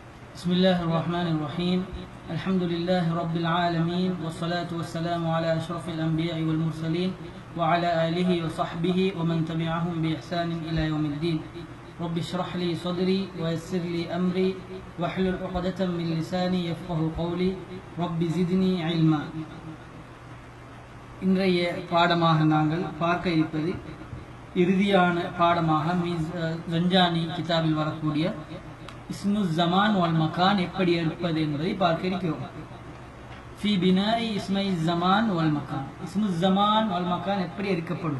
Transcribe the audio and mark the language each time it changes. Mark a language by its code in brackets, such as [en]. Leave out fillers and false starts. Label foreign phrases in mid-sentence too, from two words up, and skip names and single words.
[ar] بسم الله الرحمن الرحيم الحمد لله رب العالمين والصلاة والسلام على أشرف الأنبياء والمرسلين وعلى آله وصحبه ومن تبعهم بإحسان إلى يوم الدين رب اشرح لي صدري ويسر لي أمري واحلل عقدة من لساني يفقه قولي رب زدني علما. [ta] இன்றைய பாடமாக நாங்கள் பார்க்க இருப்பது இறுதியான பாடமாக ஜஞ்சானி கிதாபில் வரக்கூடிய [ar] اسم زمان والمكان [ta] எப்படி எடுப்பது என்பதை பார்க்க இருக்கிறோம். [ar] في بناء اسمي زمان والمكان، اسم زمان والمكان [ta] எப்படி எடுக்கப்படும்.